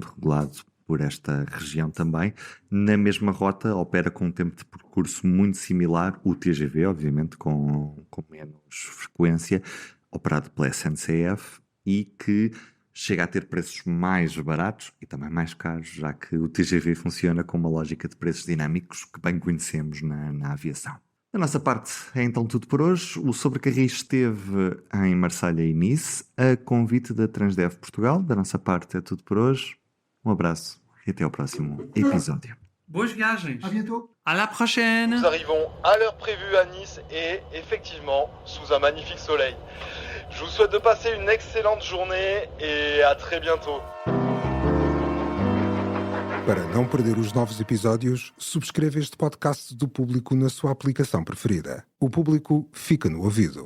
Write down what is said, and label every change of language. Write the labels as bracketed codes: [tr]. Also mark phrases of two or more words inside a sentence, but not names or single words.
[pt] Portanto, regulado por esta região também. Na mesma rota, opera com um tempo de percurso muito similar, o TGV, obviamente, com menos frequência, operado pela SNCF, e que chega a ter preços mais baratos e também mais caros, já que o TGV funciona com uma lógica de preços dinâmicos que bem conhecemos na aviação. Da nossa parte é então tudo por hoje. O Sobrecarris esteve em Marselha e Nice, a convite da Transdev Portugal. Da nossa parte é tudo por hoje. Um abraço e até ao próximo episódio. Boas viagens. [fr] À bientôt. À la prochaine. Nous arrivons à l'heure prévue à Nice et effectivement sous un magnifique soleil. Je vous souhaite de passer une excellente journée et à très bientôt. [pt] Para não perder os novos episódios, subscreva este podcast do Público na sua aplicação preferida. O Público fica no ouvido.